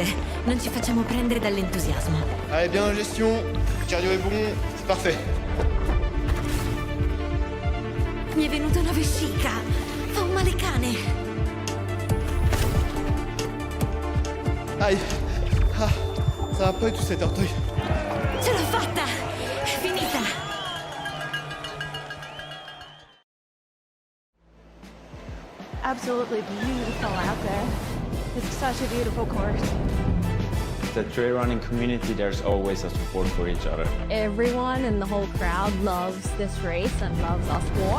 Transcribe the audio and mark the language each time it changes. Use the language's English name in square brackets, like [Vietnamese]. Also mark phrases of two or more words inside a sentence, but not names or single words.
[Italian] Non ci facciamo prendere dall'entusiasmo. [French] Allez, bien en gestion. Le cardio est bon. C'est parfait. [Italian] Mi è venuta una vescica. Fa un male cane. [French] Aïe. Ah, ça va pas du tout cet orteil. [Italian] Ce l'ho fatta. È finita. [English] Absolutely beautiful out there. It's such a beautiful course. The trail running community, there's always a support for each other. Everyone in the whole crowd loves this race and loves our sport.